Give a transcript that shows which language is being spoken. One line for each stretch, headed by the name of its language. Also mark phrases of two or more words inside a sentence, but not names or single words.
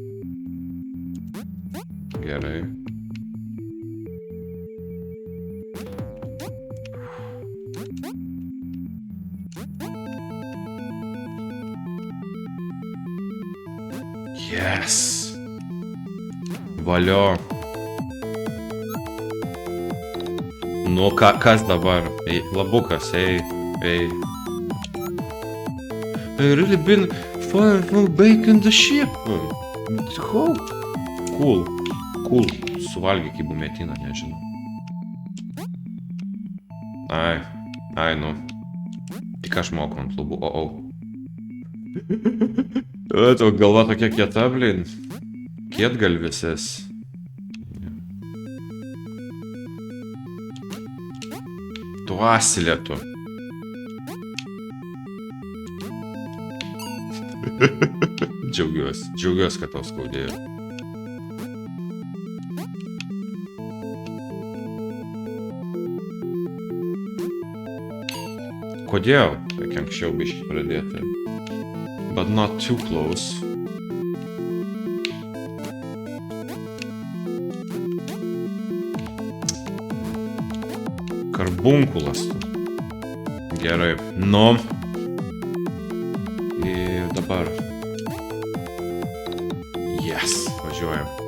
Lithuanian: Gerai. Yes. Valio. Nu, kas dabar? Ei, labukas, ei.
English: I really been far from baking the ship. How? Cool.
Lithuanian: Suvalgyk į bumetiną, nežinau. Ai, nu. Tik aš moku ant lubų, Tavo galva tokia kieta, blin. Kietgalvisis. Tu asilė tu. Džiaugiuosi, kad tau skaudėjo. Kodėl? Reikia anksčiau biškį pradėti.
English: But not too close.
Lithuanian: Karbunkulas. Gerai. Nu. Ir dabar. Yes. Važiuojam.